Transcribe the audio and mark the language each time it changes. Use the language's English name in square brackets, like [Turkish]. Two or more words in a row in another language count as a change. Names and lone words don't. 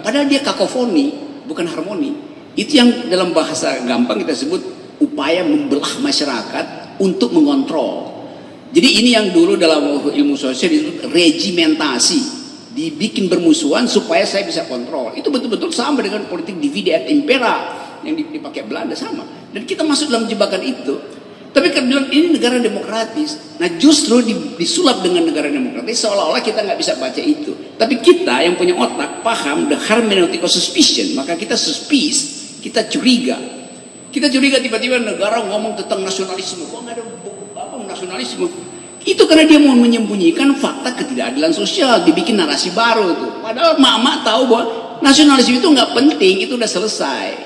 [Indonesian] Padahal dia kakofoni, bukan harmoni. Itu yang dalam bahasa gampang kita sebut upaya membelah masyarakat untuk mengontrol. Jadi ini yang dulu dalam ilmu sosial disebut regimentasi. Dibikin bermusuhan supaya saya bisa kontrol. Itu betul-betul sama dengan politik [Latin] divide et impera [Indonesian] yang dipakai Belanda, sama. Dan kita masuk dalam jebakan itu. Tapi kalau bilang ini negara demokratis, nah justru disulap dengan negara demokratis seolah-olah kita nggak bisa baca itu. Tapi kita yang punya otak paham [English] the hermeneutical suspicion, [Indonesian] maka kita suspicious, kita curiga. Kita curiga tiba-tiba negara ngomong tentang nasionalisme. Kok nggak ada apa nasionalisme? Itu karena dia mau menyembunyikan fakta ketidakadilan sosial, dibikin narasi baru tuh. Padahal mak-mak tahu bahwa nasionalisme itu nggak penting, itu udah selesai.